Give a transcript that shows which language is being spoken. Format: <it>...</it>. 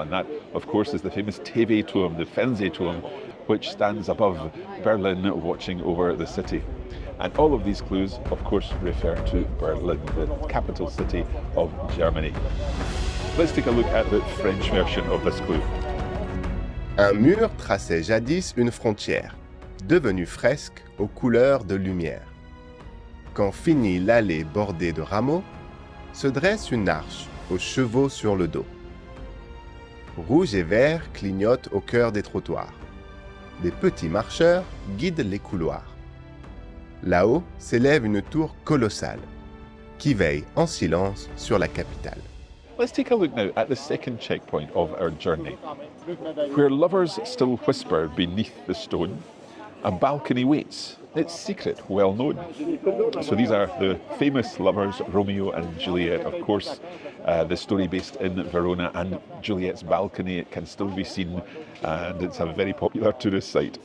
<en>And that, of course, is the famous TV-Turm, the Fernsehturm, which stands above Berlin, watching over the city. And all of these clues, of course, refer to Berlin, the capital city of Germany. Let's take a look at the French version of this clue.</en> <fr>Un mur traçait jadis une frontière, devenue fresque aux couleurs de lumière. Quand finit l'allée bordée de rameaux, se dresse une arche aux chevaux sur le dos. Rouge et vert clignotent au cœur des trottoirs. Des petits marcheurs guident les couloirs. Là-haut s'élève une tour colossale qui veille en silence sur la capitale.</fr> <en>Let's take a look now at the second checkpoint of our journey. Where lovers still whisper beneath the stone, a balcony waits, its secret well known. So these are the famous lovers, Romeo and Juliet, of course, the story based in Verona, and Juliet's balcony, it can still be seen, and it's a very popular tourist site.</en>